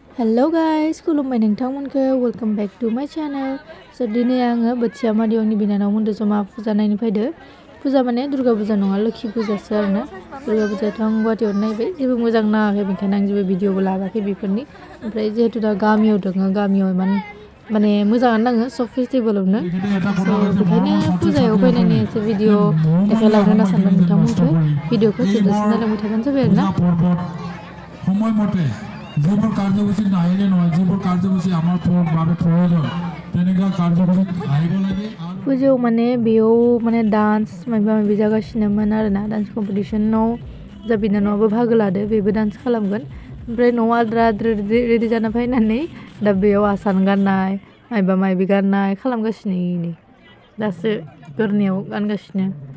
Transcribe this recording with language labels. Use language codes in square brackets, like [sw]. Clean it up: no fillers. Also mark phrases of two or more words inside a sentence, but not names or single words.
[en] Hello guys, [brx] खुलुमबाय नोंथांमोनखौ [en] welcome back to my channel. [brx] स' दिनै आङो बोथिया मादैनि बिनानावमोनजों जमा फुजा नायनो फैदो। फुजा माने दुर्गा फुजा नङा, लोक्षि फुजासो आरोना। दुर्गा फुजायाथ' आं गुवाहाटीयाव नायबाय, जेबो मोजां नाङाखै, बेनिखायनो आं जेबो भिडिअबो लाबाखै बेफोरनि। ओमफ्राय जिहेतु दा गामियाव दङ, गामियाव माने मोजाङानो नाङो सब फेस्टिभेलावनो। स' बेखायनो फुजायाव फैनायनि एसे भिडिअ देखायलांनो होनना सानबाय नोंथांमोनखौ। भिडिअखौ जोबजासिम नायलांबाय थाबानो जाबाय आरोना। [as] সময় মতে যিবোৰ কাৰ্যসূচীত নাহিলে নহয়, যিবোৰ কাৰ্যসূচী আমাৰ বাবে প্ৰয়োজন তেনেকুৱা কাৰ্যসূচীত আহিব লাগে। [brx] फुजायाव माने बेयाव माने डान्स माबा माबि जागासिनोमोन आरोना, डान्स कम्पिटिसनाव जा बिनानावाबो बाहागो लादो, बेबो डान्स खालामगोन। ओमफ्राय न'आव आद्रा रेडि जाना फैनानै दा बेयाव आसान गाननाय माबा माबि गाननाय खालामगासिनो, दासो गोरनायाव गानगासिनो।